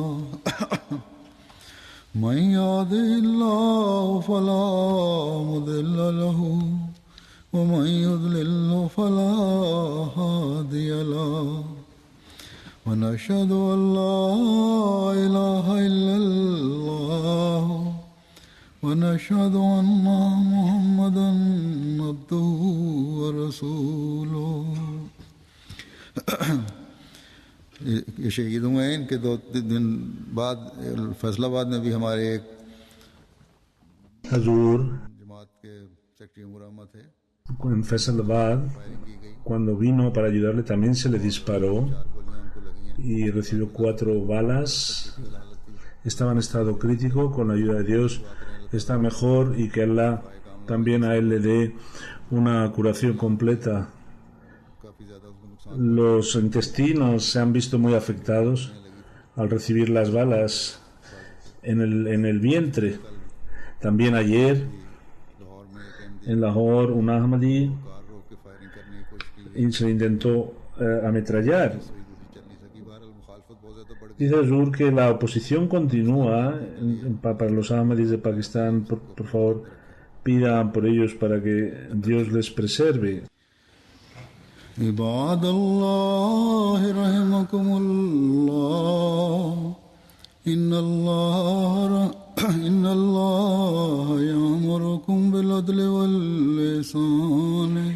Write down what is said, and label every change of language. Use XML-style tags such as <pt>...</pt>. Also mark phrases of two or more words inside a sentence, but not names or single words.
<ar>من يهده الله فلا مضل له ومن يضلل فلا هادي له ونشهد أن لا إله إلا الله ونشهد أن محمدا عبده ورسوله</ar> <ur>یہ شہید ہوئے ہیں ان کے 2 دن بعد فیصل آباد میں بھی ہمارے ایک Hazur, جماعت کے سیکرٹری عمر احمد تھے</ur> <es>en Faisalabad,</es> <ur>فائرنگ کی گئی</ur> <es>cuando vino para ayudarle, también se le disparó</es> <ur>4 گولیاں ان کو لگی ہیں</ur> <es>y recibió 4 balas. Estaba en estado crítico. Con la ayuda de Dios está mejor, y que Allah también a él le dé una curación completa.</es> <ur>کافی زیادہ اس کو نقصان</ur> <es>Los intestinos se han visto muy afectados al recibir las balas en el vientre. También ayer</es> <ur>لاہور میں ایک احمدی</ur> <es>en Lahore un Ahmadi</es> <ur>کار روک کے فائرنگ کرنے کی کوشش کی</ur> <es>y se le intentó ametrallar.</es> <ur>کوئی دوسری چل نہیں سکی بہرحال مخالفت بہت زیادہ بڑھ گئی</ur> <es>Dice Azur que la oposición continúa para los Ahmadis de Pakistán. Por favor, pidan por ellos para que Dios les preserve.</es> <ar>عباد الله رحمكم الله إن الله يأمركم بالعدل والإحسان</ar>